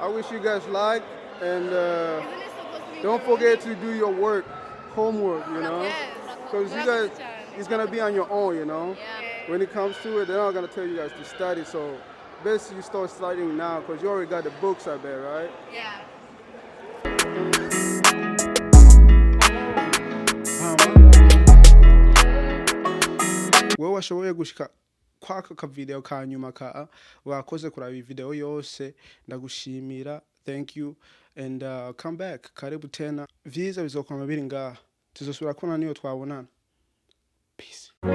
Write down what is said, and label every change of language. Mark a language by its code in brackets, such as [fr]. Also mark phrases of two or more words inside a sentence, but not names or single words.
[en] I wish you guys luck, and Isn't it supposed to be don't forget to do your work, homework, you know? Yes. Because you guys, it's going to be on your own, you know? Yeah. When it comes to it, they're not going to tell you guys to study, so best you start studying now, because you already got the books out there, right? Yeah. [rn] Wewe washoboye gushika kwaka ka video ka nyuma ka wakoze kuraba video yose ndagushimira, [en] thank you, and come back, [sw] karibu tena, [rn] visa bizokoma biri ngaha, tuzosubira kubona niyo twabonana. [en] Peace.